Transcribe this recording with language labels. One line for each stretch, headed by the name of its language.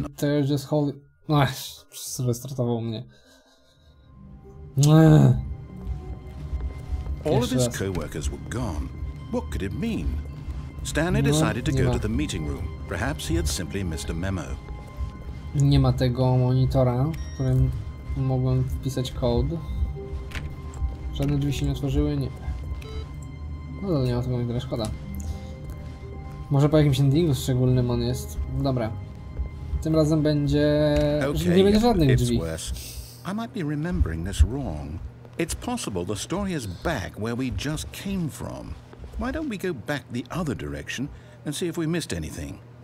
English: They're just holding...
Polish: Restartował mnie.
English: All of his co-workers were gone. What could it mean? Stanley decided to go to the meeting room. Perhaps he had simply missed a memo.
Polish: Nie ma tego monitora, w którym mogłem wpisać kod. Żadne drzwi się nie otworzyły? Nie. No to nie ma tego tyle szkoda. Może po jakimś endingu szczególnym on jest. Dobra. Tym razem będzie... nie będzie żadnych drzwi.
English: I might be remembering this wrong. It's possible the story is back where we just came from. Why don't we go back the other direction and see if we missed anything?